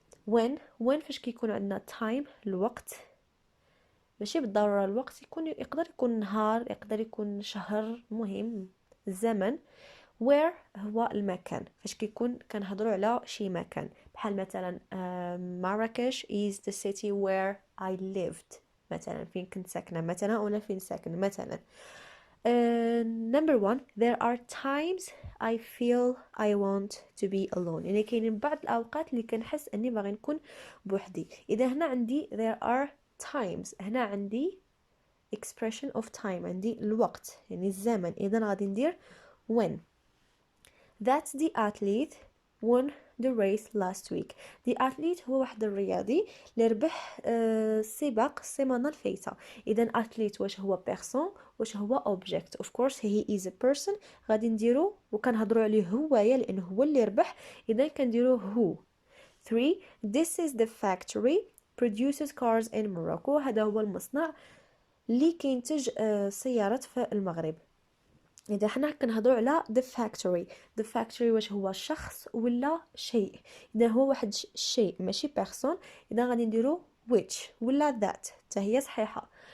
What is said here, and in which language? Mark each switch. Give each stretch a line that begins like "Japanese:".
Arabic: when فاش كيكون عندنا time الوقت، ماشي بالضرورة الوقت، يقدر يكون نهار، يقدر يكون شهر، مهم الزمن. where هو المكان، فاش كنهضروا على شي مكان بحال مثلا مراكش
English: is the city where I lived،
Arabic: مثلا فين كنت ساكنة مثلا، ولا فين ساكن مثلا.
English: number 1 there are times I feel I want to be alone،
Arabic: يعني كاينين بعض الأوقات اللي كنحس أني باغي نكون بوحدي. إذا هنا عندي
English: there are times،
Arabic: هنا عندي expression of time، عندي الوقت يعني الزمن، إذا غادي ندير when.
English: That the athlete won the race last week.
Arabic: The athlete هو واحد الرياضي اللي ربح سباق السيمانة الفايتة. إذا athlete واش هو person واش هو object.
English: Of course he is a person،
Arabic: غادي نديرو وكنهضروا عليه هويا لأنه هو اللي ربح، إذا كنديرو هو.
English: 3 This is the factory produces cars in Morocco.
Arabic: هذا هو المصنع اللي كينتج سيارات في المغرب. إذا حنا كنهضروا على the factory واش هو شخص ولا شيء، إذا هو واحد الشيء ماشي person، إذا غادي نديرو which ولا that حتى هي صحيحة.